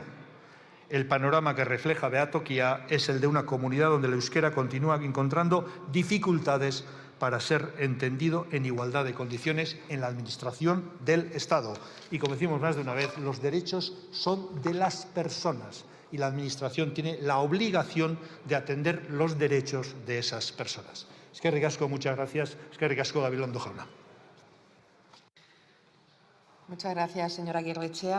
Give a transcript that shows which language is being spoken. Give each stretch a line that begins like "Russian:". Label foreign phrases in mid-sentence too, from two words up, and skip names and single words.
Spanish: El panorama que refleja Beato Quillá es el de una comunidad donde el euskera continúa encontrando dificultades para ser entendido en igualdad de condiciones en la Administración del Estado. Y como decimos más de una vez, los derechos son de las personas y la Administración tiene la obligación de atender los derechos de esas personas.
Basque: Eskerrik asko,
Spanish: muchas gracias.
Basque: Eskerrik asko, Gabilondo Jauna.
Spanish: Muchas gracias, señora Aguirrechea.